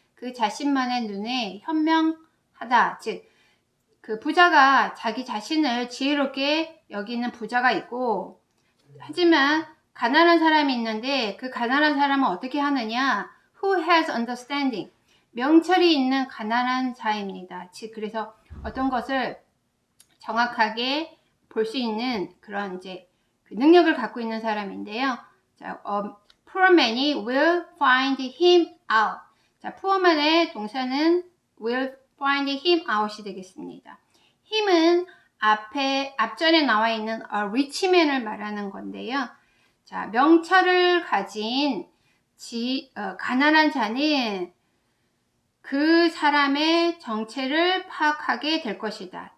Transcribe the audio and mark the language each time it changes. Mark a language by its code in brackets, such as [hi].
[ko] 그 자신만의 눈에 현명하다. 즉, 그 부자가 자기 자신을 지혜롭게 여기는 부자가 있고, 하지만 가난한 사람이 있는데 그 가난한 사람은 어떻게 하느냐? [en] who has understanding. [ko] 명철이 있는 가난한 자입니다. 즉, 그래서 어떤 것을 정확하게 볼 수 있는 그런 이제 그 능력을 갖고 있는 사람인데요. [en] 자, poor man이 will find him out. [ko] 자, [en] poor man [ko] 의 동사는 [en] will find him out [ko] 이 되겠습니다. him은 앞전에 나와 있는 [en] a rich man [ko] 을 말하는 건데요. 자, 명철을 가진 가난한 자는 그 사람의 정체를 파악하게 될 것이다.